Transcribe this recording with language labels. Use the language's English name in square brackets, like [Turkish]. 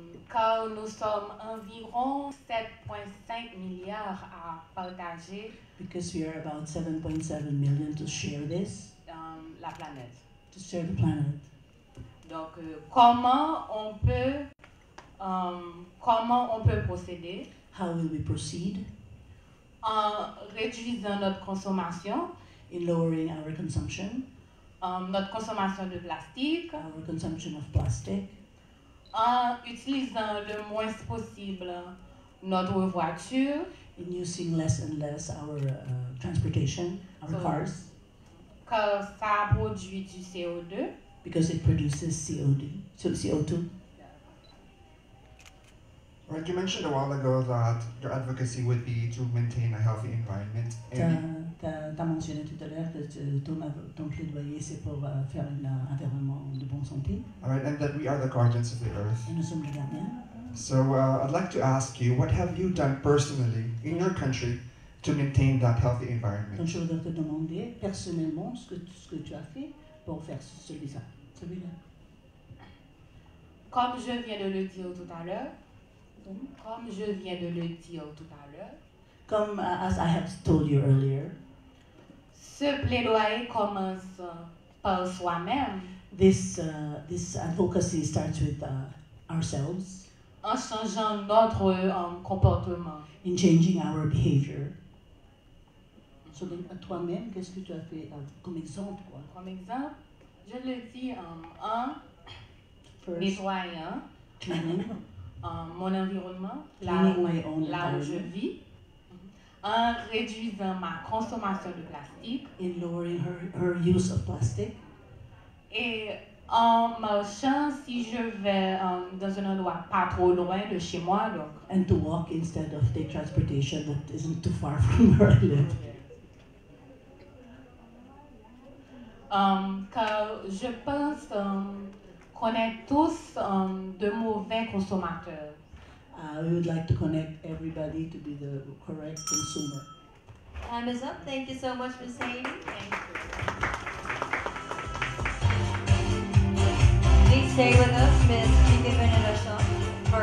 [French] Car nous sommes environ 7,5 milliards à partager. [English] Because we are about 7.7 million to share this. [French] La planète. [English] To share the planet. [French] Donc, comment on peut procéder? [English] How will we proceed? [French] En réduisant notre consommation. [English] In lowering our consumption. [French] Notre consommation de plastique. [English] Our consumption of plastic. [French] En utilisant le moins possible notre voiture. [English] In using less and less our transportation, our cars. [French] Car ça produit du CO2. [English] Because it produces CO2. Right, you mentioned a while ago that your advocacy would be to maintain a healthy environment. [French] T'as mentionné tout à l'heure que ton plaidoyer c'est pour faire un environnement de bonne santé. [English] All right, and that we are the guardians of the earth. [French] Et nous sommes les gardiens. [English] So I'd like to ask you, what have you done personally in your country to maintain that healthy environment? [French] Donc je voudrais te demander personnellement ce que tu as fait pour faire celui-là. Comme je viens de le dire tout à l'heure, Comme [English] as I have told you earlier, [French] ce plaidoyer commence par soi-même. [English] This advocacy starts with ourselves. [French] En changeant notre comportement. [English] In changing our behavior. [French] So, toi-même, qu'est-ce que tu as fait comme exemple? Comme exemple, je le dis en nettoyant mon environnement, là où je vis, en réduisant ma consommation de plastique, [English] in lowering her use of plastic, [French] et en marchant si je vais dans un endroit pas trop loin de chez moi, donc. [English] And to walk instead of take transportation that isn't too far from where I live. [French] Car je pense qu'on est tous de mauvais consommateurs. [English] We would like to connect everybody to be the correct consumer. Time is up. Thank you so much, Ms. Haiti. Thank you. Please stay with us, Ms. Jiga Venenashon.